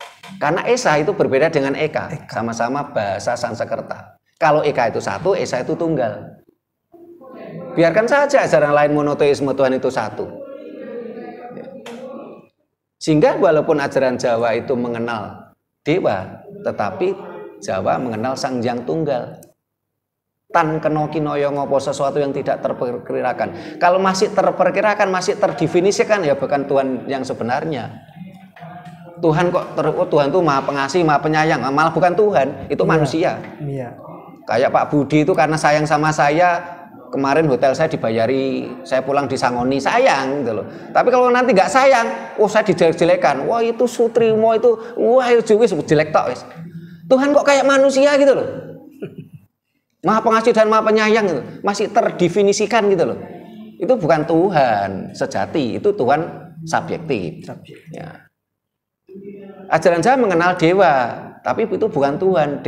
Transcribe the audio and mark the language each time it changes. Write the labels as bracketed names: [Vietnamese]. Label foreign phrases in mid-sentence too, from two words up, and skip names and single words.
[Indonesian] Karena Esa itu berbeda dengan Eka, sama-sama bahasa Sanskerta. Kalau Eka itu satu, Esa itu tunggal. Biarkan saja ajaran lain monoteisme Tuhan itu satu. Sehingga walaupun ajaran Jawa itu mengenal dewa, tetapi Jawa mengenal Sang Hyang Tunggal. [Javanese] Tan keno kinoyo ngopo, [Indonesian] sesuatu yang tidak terperkirakan. Kalau masih terperkirakan, masih terdefinisikan, ya bukan Tuhan yang sebenarnya. Tuhan kok Tuhan itu maha pengasih, maha penyayang, malah bukan Tuhan, itu manusia. Iya. Kayak Pak Budi itu karena sayang sama saya, kemarin hotel saya dibayari, saya pulang disangoni, sayang gitu loh. Tapi kalau nanti nggak sayang, saya dijelek-jelekan. [Javanese] Wah itu Sutrimo itu, wah itu wis jelek tok wis. [Indonesian] Tuhan kok kayak manusia gitu loh. Maha pengasih dan maha penyayang gitu. Masih terdefinisikan gitu loh. Itu bukan Tuhan sejati, itu Tuhan subjektif. Ya. Ajaran Jawa mengenal dewa, tapi itu bukan Tuhan.